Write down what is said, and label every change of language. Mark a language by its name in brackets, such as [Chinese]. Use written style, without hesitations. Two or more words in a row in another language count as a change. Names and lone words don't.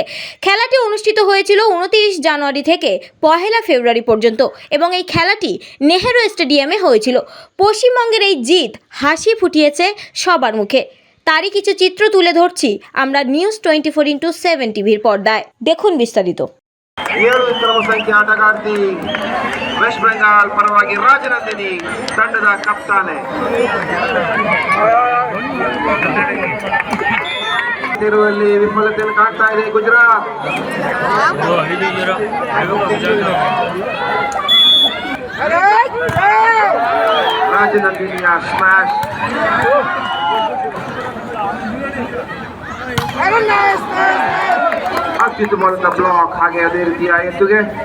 [Bangla] খেলাটি অনুষ্ঠিত হয়েছিল 29 জানুয়ারি থেকে 1 ফেব্রুয়ারি পর্যন্ত এবং এই খেলাটি নেহেরু স্টেডিয়ামে হয়েছিল। পশ্চিমবঙ্গের এই জিত হাসি ফুটিয়েছে সবার মুখে। তারই কিছু চিত্র তুলে ধরছি আমরা নিউজ 24/7 টিভির পর্দায়। দেখুন বিস্তারিত। [Kannada] 7 ಕ್ರಮ ಸಂಖ್ಯೆ ಆಟಗಾರ್ತಿ ವೆಸ್ಟ್ ಬೆಂಗಾಲ್ ಪರವಾಗಿ ರಾಜನಂದಿನಿ ತಂಡದ ಕಪ್ತಾನೆ ತಿರುವಲ್ಲಿ ವಿಫಲತೆಯನ್ನು ಕಾಣ್ತಾ ಇದೆ ಗುಜರಾತ್. ರಾಜನಂದಿನಿಯ ಸ್ಮ್ಯಾಶ್ ಅತ್ಯುತ್ತಮವಾದ ಬ್ಲಾಕ್, ಹಾಗೆ ಅದೇ ರೀತಿಯ ಎತ್ತುಗೆ